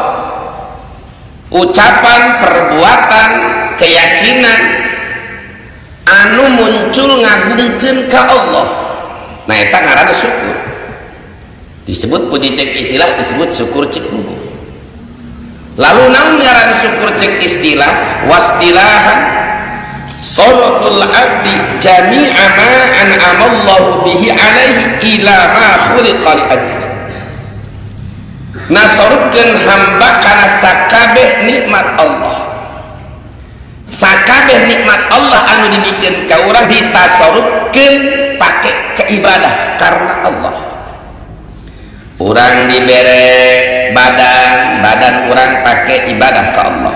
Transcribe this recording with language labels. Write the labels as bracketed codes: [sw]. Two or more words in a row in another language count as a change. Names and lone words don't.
[su] Ucapan, perbuatan, keyakinan anu muncul ngagungkeun ka Allah. Nah eta ngaran syukur. Disebut puji cek istilah, disebut syukur cek lugo. Lalu naon ngaran syukur cek istilah? [ar] واصطلاحا صرف العبد جميع ما أنعم الله به عليه إلى ما خلق لأجله. [su] Nasorkeun hamba kana sakabeh nikmat Allah. Sakabeh nikmat Allah anu dibikeun ka urang ditasorupkeun pake keibadah karena Allah. Urang dibere badan urang pake ibadah ke Allah.